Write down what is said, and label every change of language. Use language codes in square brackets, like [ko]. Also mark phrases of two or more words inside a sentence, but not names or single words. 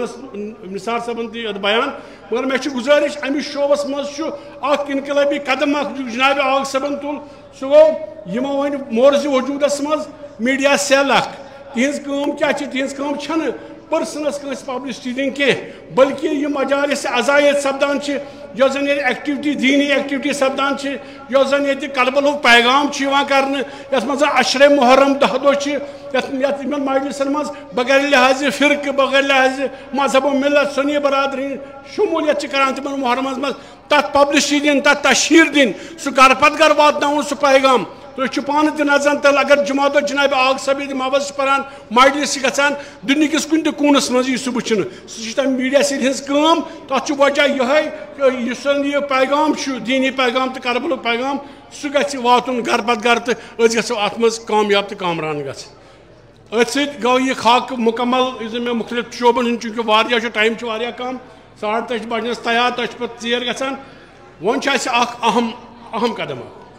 [ks] نثار صٲبن تہِ بیان مگر مےٚ چھِ گزارش امس شعبس مز چھُ اکھ انقلٲبی قدم اکھ جناب آگ صٲبن تُل سُہ گوٚو یِمو وۄنۍ مورزِ وجوٗدس منٛز [en] media cell [ks] اکھ تِہنٛز کٲم کیٛاہ چھِ تِہنٛز کٲم چھنہٕ پٔرسنس کٲنٛسہِ پبلسٹی دِنۍ کینٛہہ بلکہِ یِم مجالس عزایت سپدان چھِ یۄس زن ییٚتہِ ایکٹیوٹی دینی ایکٹیوٹی سپدان چھِ یۄس زن ییٚتہِ کلبلُک پیغام چھُ یِوان کرنہٕ یتھ منٛز عشرے محرم 10 دۄہ چھِ یتھ یِمن مجلسن منٛز بغیر لحاظ فرقہٕ بغیر لحاظ مذہب و ملت سنی برادری شمولیت چھِ کران تِمن محرمس منٛز تتھ پبلسٹی دِنۍ تتھ تشہیر دِنۍ سُہ گرٕ پتہٕ گرٕ واتناوُن سُہ پیغام تُہۍ چھِو پانہٕ تہِ نظر تل اگر جمعہ دۄہ جناب آگ صٲب ییٚتہِ مابس چھِ پران مجلس چھِ گژھان دُنہِکِس کُنہِ تہِ کوٗنس منٛز یی سُہ وٕچھنہٕ سُہ چھِ تمہِ میٖڈیا سۭتۍ ہٕنٛز کٲم تتھ چھُ وجہ یِہوٚے یُس زن یہِ پیغام چھُ دیٖنی پیغام تہٕ کربلُک پیغام سُہ گژھِ واتُن گرٕ پتہٕ گرٕ تہٕ أسۍ گژھو اتھ منٛز کامیاب تہٕ کامران گژھٕنۍ أتھۍ سۭتۍ گوٚو یہِ خاکہٕ مُکمل یُس زن مےٚ مختلف شعبن ہُنٛد چوٗنٛکہِ واریاہ چھُ ٹایم چھُ واریاہ کم 3:30 چھِ بجنس تیار تۄہہِ چھِ پتہٕ ژیر گژھان وۄنۍ چھُ اَسہِ اکھ اہم قدم اکھ